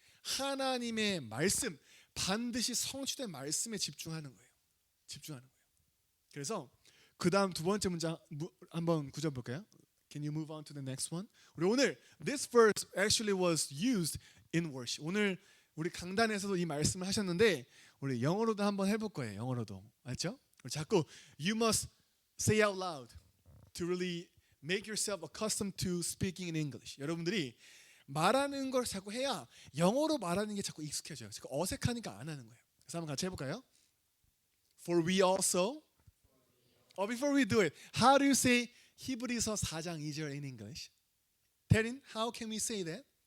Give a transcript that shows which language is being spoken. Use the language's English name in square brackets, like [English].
[Korean] 하나님의 말씀, 반드시 성취된 말씀에 집중하는 거예요. 집중하는 거예요. 그래서 그 다음 두 번째 문장 한번 구절 볼까요? [English] Can you move on to the next one? [Korean] 우리 오늘 [English] this verse actually was used in worship. [Korean] 오늘 우리 강단에서도 이 말씀을 하셨는데 우리 영어로도 한번 해볼 거예요. 영어로도 맞죠? 우리 자꾸 [English] you must say out loud to really make yourself accustomed to speaking in English. [Korean] 여러분들이 말하는 걸 자꾸 해야 영어로 말하는 게 자꾸 익숙해져요. 자꾸 어색하니까 안 하는 거예요. 그래서 한번 같이 해볼까요? [English] For we also. Before we do it, how do you say [Korean] 히브리서 4장 2절 [English] in English? Terin, how can we say that?